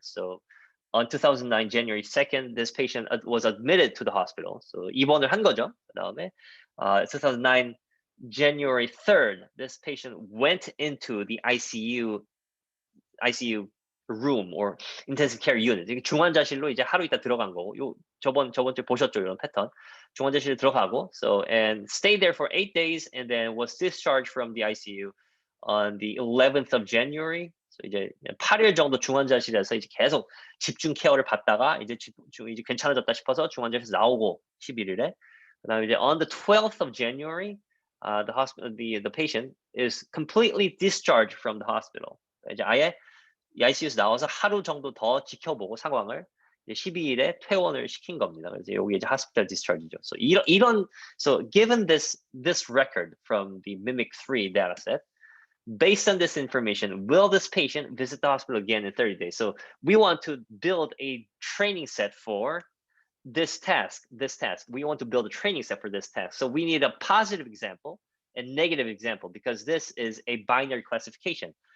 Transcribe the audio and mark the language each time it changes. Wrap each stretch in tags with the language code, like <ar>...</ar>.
<en>So on 2009 January 2nd, this patient was admitted to the hospital.</en> <ko>So 입원을 한 거죠. 그다음에</ko> <en>2009 January 3rd, this patient went into the ICU room or intensive care unit.</en> <ko>이게 중환자실로 이제 하루 있다 들어간 거고, 저번 주에 보셨죠, 이런 패턴. 중환자실에 들어가고,</ko> <en>and stayed there for 8 days, and then was discharged from the ICU on the 11th of January.</en> <ko>So 이제 8일 정도 중환자실에서 이제 계속 집중 케어를 받다가 이제 괜찮아졌다 싶어서 중환자실에서 나오고 11일에. 그다음에 이제</ko> <en>on the 12th of January, the patient is completely discharged from the hospital.</en> <ko>이제 아예 이 ICU에서 나와서 하루 정도 더 지켜보고 상황을 12일에 퇴원을 시킨 겁니다. 그래서 여기 이제 hospital discharge죠.</ko> <en>So so given this record from the MIMIC3 dataset, based on this information, will this patient visit the hospital again in 30 days? So we want to build a training set for this task. We want to build a training set for this task. So we need a positive example and negative example, because this is a binary classification.</en>